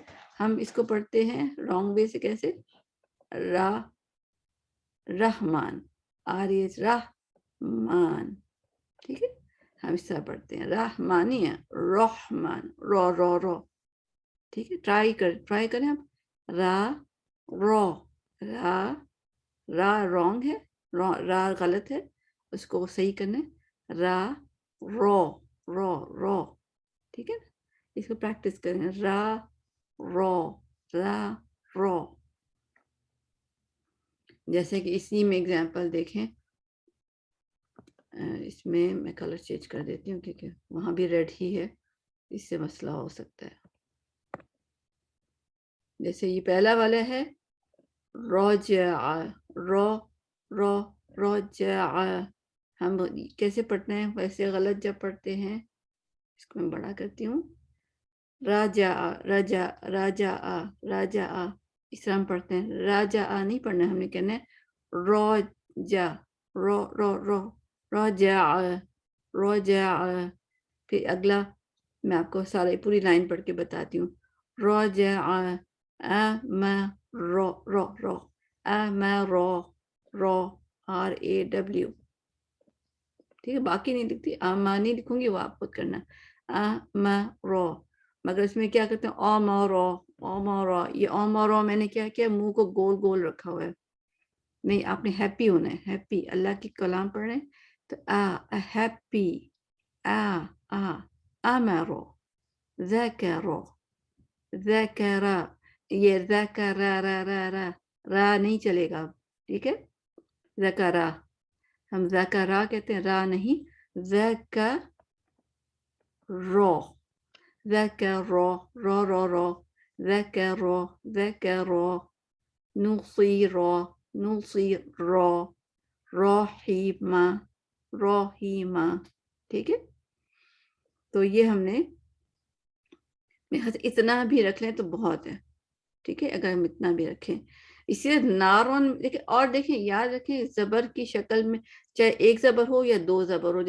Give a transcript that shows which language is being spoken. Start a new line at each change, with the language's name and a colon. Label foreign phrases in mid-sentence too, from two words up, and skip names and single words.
Urdu: ہم اس کو پڑھتے ہیں
English: wrong way
Urdu: سے، کیسے، را رحمان، RH رحمان. ٹھیک ہے، ہم اس طرح پڑھتے ہیں، رحمانی ہے، رحمان، رو رو رو. ٹھیک ہے، ٹرائی کریں آپ، را رو. را را رانگ ہے، را غلط ہے، اس کو صحیح کرنا ہے، را رو رو رو. ٹھیک ہے نا، اس کو پریکٹس کریں، را رو را رو. جیسے کہ اسی میں اگزامپل دیکھیں، اس میں
English: color change
Urdu: کر دیتی ہوں کیونکہ وہاں بھی ریڈ ہی ہے، اس سے مسئلہ ہو سکتا ہے. جیسے یہ پہلا والا ہے رجع، رو رو رجع. ہم کیسے پڑھتے ہیں، ویسے غلط جب پڑھتے ہیں، اس کو میں بڑا کرتی ہوں، راجع رجع راجع راجع، اس طرح ہم پڑھتے ہیں. راجع نہیں پڑھنا، ہم نے کہنا ہے روجع، رو رو رو رجع رجع. پھر اگلا میں آپ کو سارے پوری لائن پڑھ کے بتاتی ہوں، رجع امر رو رو رو امر رو RAW. ٹھیک ہے، باقی نہیں لکھتی، نہیں لکھوں گی، وہ آپ خود کرنا، امر. مگر اس میں کیا کرتے ہیں، امر امر. یہ امر میں نے کیا کیا، منہ کو گول گول رکھا ہوا ہے. نہیں، آپ نے ہیپی ہونا ہے، ہیپی. اللہ کی کلام پڑھ رہے ہیں تو ہیپی، امر ذکر ذکر. یہ ذکر را نہیں چلے گا. ٹھیک ہے، ذکرہ، ہم ذکرہ کہتے ہیں، را نہیں، ذکر رو ذکر رو رو رو رو ذکر رو ذکر رو نصیر رو نصیر رو رحیمہ رحیمہ، ٹھیک ہے. تو یہ ہم نے اتنا بھی رکھ لیں تو بہت ہے، ٹھیک ہے، اگر ہم اتنا بھی رکھیں. اسی طرح نارون دیکھیں، اور دیکھیں یاد رکھیں زبر کی شکل میں چاہے ایک زبر ہو یا دو زبر ہو.